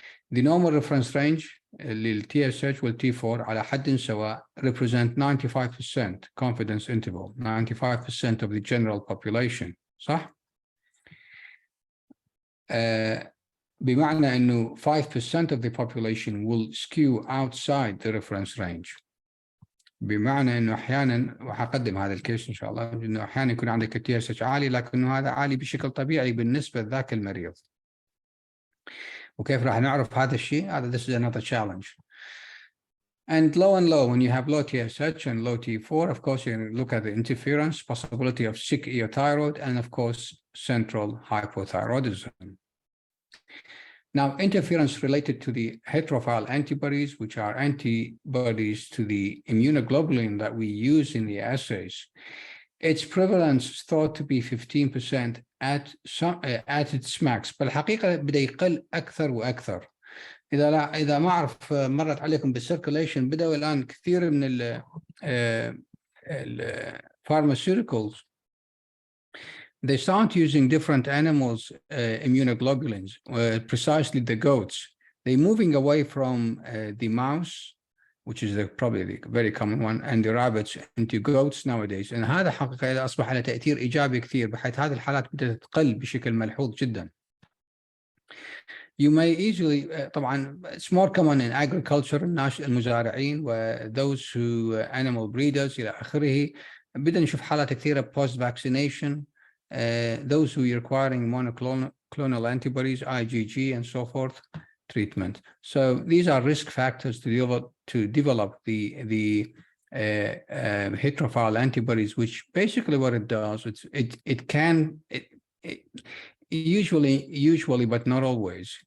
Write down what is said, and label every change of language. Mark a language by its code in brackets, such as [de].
[en] The normal reference range [ar] لل-TSH وال-T4 على حد سواء [en] represent 95% confidence interval, 95% of the general population, [ar] صح؟ بمعنى إنه [en] 5% of the population will skew outside the reference range. [ar] بمعنى انه احيانا، وحقدم هذا الكيس ان شاء الله، انه احيانا يكون عندك التي اس اتش عالي لكنه هذا عالي بشكل طبيعي بالنسبه لذاك المريض. وكيف راح نعرف هذا الشيء؟ هذا [en] this is another challenge. And low, when you have low TSH and low T4, of course, you look at the interference, possibility of sick eothyroid, and of course, central hypothyroidism. Now, interference related to the heterophile antibodies, which are antibodies to the immunoglobulin that we use in the assays, its prevalence is thought to be 15% at its max. [ar] بالحقيقة بدأ يقل أكثر وأكثر. إذا ما أعرف مرت عليكم بالcirculation، بدأوا الآن كثير من ال pharmaceuticals [en] they start using different animals immunoglobulins, precisely the goats. They're moving away from the mouse, which is probably the very common one, and the rabbits into goats nowadays. [ar] And هذا حقيقة أصبح له تأثير إيجابي كثير، بحيث هذه الحالات بدأت تقل بشكل ملحوظ جدا. [en] You may easily طبعا it's more common in agriculture، [ar] المزارعين و [en] those who animal breeders [ar] إلى آخره. بدنا نشوف حالات كثيرة post vaccination. [en] Those who are requiring monoclonal antibodies, IgG, and so forth, treatment. So these are risk factors to develop the heterophile antibodies, which basically what it does, it can usually, but not always.